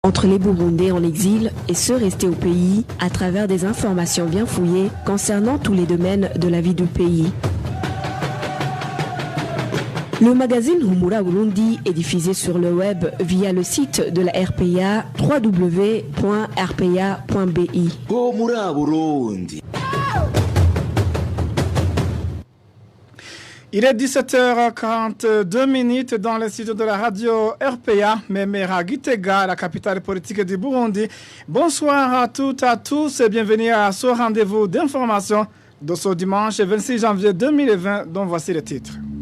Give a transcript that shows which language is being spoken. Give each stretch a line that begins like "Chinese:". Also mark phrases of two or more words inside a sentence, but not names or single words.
French: entre les Burundais en exil et ceux restés au pays à travers des informations bien fouillées concernant tous les domaines de la vie du pays. Le magazine Humura Burundi est diffusé sur le web via le site de la RPA www.rpa.bi. Humura Burundi. Il est 17h42 dans le studio de la radio RPA, Memera Gitega, la capitale politique du Burundi. Bonsoir à toutes et à tous et bienvenue à ce rendez-vous d'information de ce dimanche 26 janvier 2020 dont voici les titres.